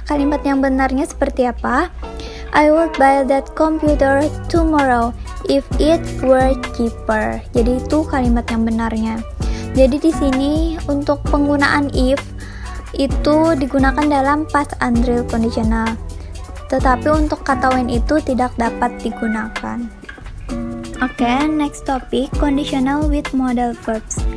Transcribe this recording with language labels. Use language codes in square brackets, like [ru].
[id] Kalimat yang benarnya seperti apa? [en] I would buy that computer tomorrow if it were cheaper. [id] Jadi itu kalimat yang benarnya. Jadi di sini untuk penggunaan if itu digunakan dalam past unreal conditional. Tetapi untuk kata when itu tidak dapat digunakan. [en] Oke, next topic, conditional with modal verbs.